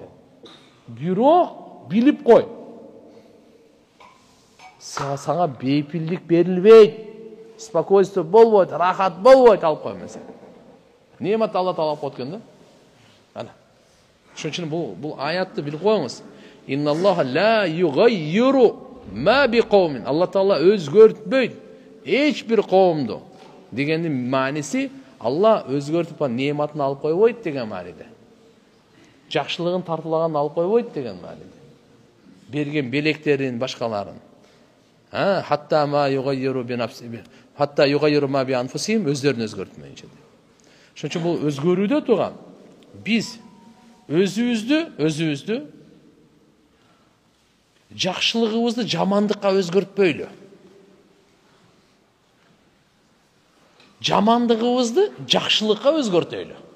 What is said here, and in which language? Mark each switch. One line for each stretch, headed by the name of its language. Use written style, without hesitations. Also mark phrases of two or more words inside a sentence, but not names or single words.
Kyrgyz: Бирок билип кой. Сага бейпилдик берилбейт. Спокойствие болбойт, рахат болбойт алып коем мен сени. Неамат Алла Таала алып коет экен да. Ана. Ошон үчүн бул аятты билип коюңуз.
Arabic: إن الله لا يغير ما بقوم.
Kyrgyz: Алла Таала өзгөртпөйт эч бир коомду. Дегендин мааниси Алла өзгөртүп неаматын алып койбойт деген мааниде. Жакшылыгын тартуулаган алып койбойт деген мааниде. Берген белектерин, башкаларын.
Arabic: حتى ما يغيروا بنفسهم. حتى يغيروا ما بأنفسهم,
Kyrgyz: өздөрүн өзгөртмөйүнчө. Ошон үчүн бул өзгөрүүдө турган. Биз өзүбүздү жакшылыгыбызды жамандыкка өзгөртпөйлү. Жамандыгыбызды жакшылыкка өзгөртөйлү.